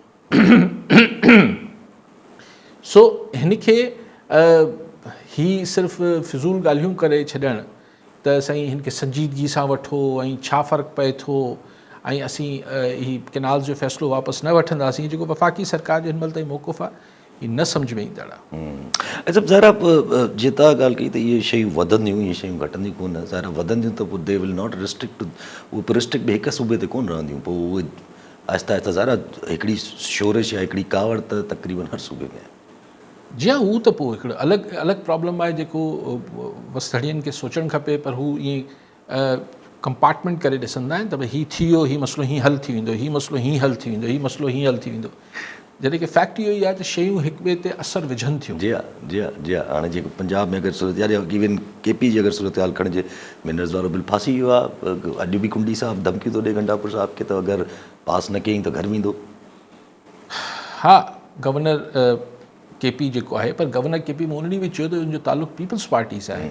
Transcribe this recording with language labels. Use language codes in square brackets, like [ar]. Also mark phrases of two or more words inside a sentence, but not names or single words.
[sd] सो हिन खे ही सिर्फ़ु फिज़ूल ॻाल्हियूं करे छॾणु त साईं हिन खे संजीदगी सां वठो ऐं छा फ़र्क़ु पए थो, ऐं असीं ही केनाल जो फ़ैसिलो वापसि न वठंदासीं, जेको वफ़ाक़ी सरकार जो हिन महिल ताईं मौक़िफ़ आहे, ही न सम्झ में ईंदड़ आहे। अच्छा ज़ाहिर जे तव्हां ॻाल्हि कई त इहे शयूं वधंदियूं, इहे शयूं घटंदियूं कोन। ज़ाहिर वधंदियूं त पोइ [en] they will not restrict, [sd] उहे रिस्ट्रिक्ट बि हिकु सूबे ते कोन रहंदियूं। पोइ उहे आहिस्ता आहिस्ता ज़ाहिर हिकिड़ी शोरिश या हिकिड़ी कावड़ त तक़रीबन हर सूबे में आहे। जी हाँ, उहो त पोइ हिकिड़ो अलॻि प्रॉब्लम आहे जेको वसड़ियनि खे सोचणु खपे। पर हू ईअं कंपार्टमेंट करे ॾिसंदा आहिनि त भई हीअ थी वियो, हीअ मसइलो हीअं हल थी वेंदो, हीअ मसइलो हीअं हल थी वेंदो, हीअ मसइलो हीअं हल थी वेंदो। जॾहिं की फैक्ट इहो ई आहे त शयूं हिक ॿिए ते असरु विझनि थियूं। जी हा, जी हा, जी हा। हाणे जेको पंजाब में अगरि सूरत हाल, इवन KP जी अगरि सूरत हाल खणिजे, मिनरल्स वारो बिल फासी वियो आहे। अॼु बि कुंडी साहब धमकियूं थो ॾे गंडापुर साहब खे त अगरि पास न कयईं त घर वेंदो। हा, गवर्नर KP जेको आहे, पर गवर्नर KP में उन ॾींहुं बि चयो त उनजो तालुक़ु पीपल्स पार्टी सां आहे।